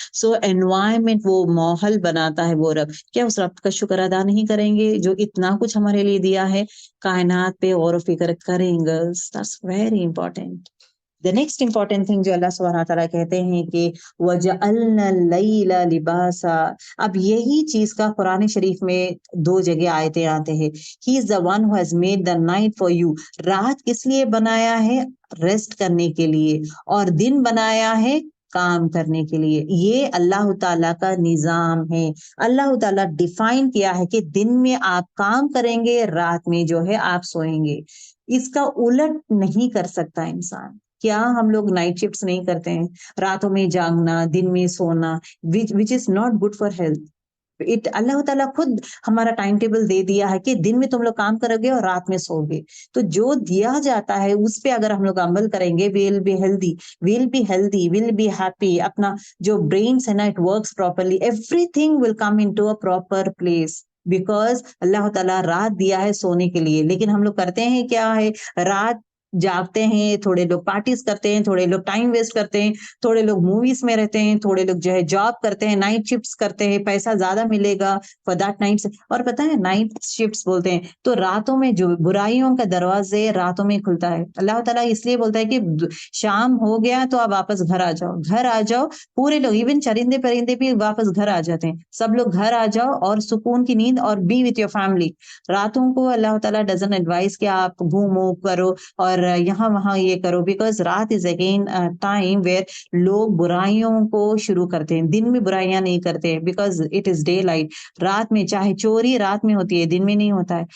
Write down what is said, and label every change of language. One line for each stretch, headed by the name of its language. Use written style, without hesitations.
Urdu: So environment, وہ ماحول بناتا ہے وہ رب. کیا اس رب کا شکر ادا نہیں کریں گے جو اتنا کچھ ہمارے لیے دیا ہے؟ کائنات پہ غور و فکر کریں گے.
English: That's very important. The next important thing
Urdu: جو اللہ سبحانہ تعالیٰ کہتے ہیں کہ
Arabic: وَجَعَلْنَا اللَّيْلَ لِبَاسًا.
Urdu: اب یہی چیز کا قرآن شریف میں 2 جگہ آیتیں آتے ہیں.
English: He is the one who has made the night for you.
Urdu: رات کس لیے بنایا ہے؟ ریسٹ کرنے کے لیے. اور دن بنایا ہے کام کرنے کے لیے. یہ اللہ تعالیٰ کا نظام ہے. اللہ تعالیٰ ڈیفائن کیا ہے کہ دن میں آپ کام کریں گے، رات میں جو ہے آپ سوئیں گے. اس کا الٹ نہیں کر سکتا انسان. کیا ہم لوگ نائٹ شفٹس نہیں کرتے ہیں؟ راتوں میں جاگنا، دن میں سونا،
English: which is not good for health.
Urdu: اللہ تعالیٰ خود ہمارا ٹائم ٹیبل دے دیا ہے کہ دن میں تم لوگ کام کرو گے اور رات میں سو گے. تو جو دیا جاتا ہے اس پہ اگر ہم لوگ عمل کریں گے
English: we'll be healthy, we'll be happy.
Urdu: اپنا جو برینس ہے نا
English: it works properly, everything will come into a proper place.
Urdu: Because اللہ تعالیٰ رات دیا ہے سونے کے لیے. لیکن ہم لوگ کرتے ہیں کیا ہے؟ رات جاگتے ہیں، تھوڑے لوگ پارٹیز کرتے ہیں، تھوڑے لوگ ٹائم ویسٹ کرتے ہیں، تھوڑے لوگ موویز میں رہتے ہیں، تھوڑے لوگ جو ہے جاب کرتے ہیں، نائٹ شفٹس کرتے ہیں، پیسہ زیادہ ملے گا
English: For that night.
Urdu: اور پتہ ہے نائٹ شفٹس بولتے ہیں تو راتوں میں جو برائیوں کا دروازے راتوں میں کھلتا ہے. اللہ تعالیٰ اس لیے بولتا ہے کہ شام ہو گیا تو آپ واپس گھر آ جاؤ. پورے لوگ ایون چرندے پرندے بھی واپس گھر آ جاتے ہیں. سب لوگ گھر آ جاؤ اور سکون کی نیند اور
English: Be with your family.
Urdu: راتوں کو اللہ تعالیٰ
English: doesn't advise
Urdu: کہ آپ گھومو کرو اور یہاں وہاں یہ کرو، بیکاز رات
English: is again time where
Urdu: لوگ برائیوں کو شروع کرتے ہیں. دن میں برائیاں نہیں کرتے because
English: It is daylight.
Urdu: رات میں چاہے چوری رات میں ہوتی ہے، دن میں نہیں ہوتا ہے.